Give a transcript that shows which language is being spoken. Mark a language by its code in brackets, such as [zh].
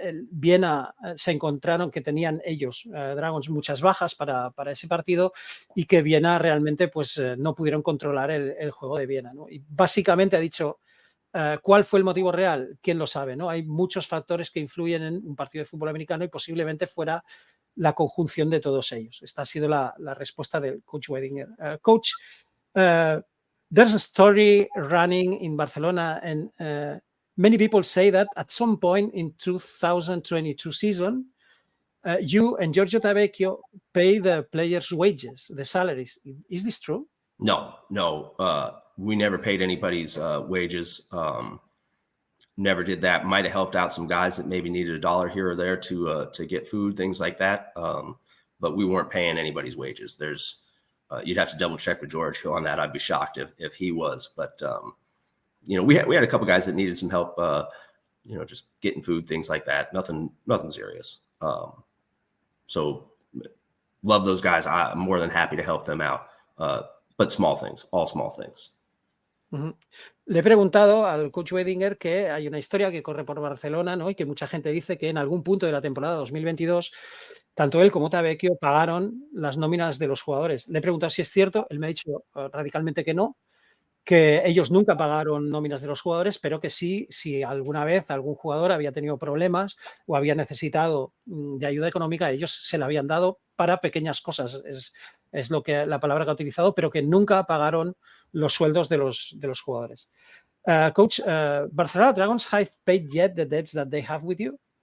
[es] Viena se encontraron que tenían ellos, Dragons, muchas bajas para ese partido, y que Viena realmente pues no pudieron controlar el juego de Viena, ¿no? Y básicamente ha dicho, ¿cuál fue el motivo real? ¿Quién lo sabe, no? Hay muchos factores que influyen en un partido de fútbol americano y posiblemente fuera la conjunción de todos ellos. Esta ha sido la respuesta del coach Weidinger. [en] Coach, there's a story running in Barcelona and many people say that at some point in 2022 season, you and Giorgio Tavecchio pay the players' wages, the salaries. Is this true? No. We never paid anybody's wages. Never did that. Might have helped out some guys that maybe needed $1 here or there to get food, things like that. But we weren't paying anybody's wages. There's you'd have to double check with George on that. I'd be shocked if he was. But we had a couple guys that needed some help. Just getting food, things like that. Nothing serious. So love those guys. I'm more than happy to help them out. But small things, all small things. Uh-huh. [es] Le he preguntado al coach Weidinger que hay una historia que corre por Barcelona, ¿no? Y que mucha gente dice que en algún punto de la temporada 2022, tanto él como Tavecchio pagaron las nóminas de los jugadores. Le he preguntado si es cierto, él me ha dicho radicalmente que no, que ellos nunca pagaron nóminas de los jugadores, pero que sí, si alguna vez algún jugador había tenido problemas o había necesitado de ayuda económica, ellos se la habían dado para pequeñas cosas, es lo que la palabra que ha utilizado, pero que nunca pagaron los sueldos de los jugadores. [en] Coach, Barcelona Dragons have paid yet the debts that they have with you?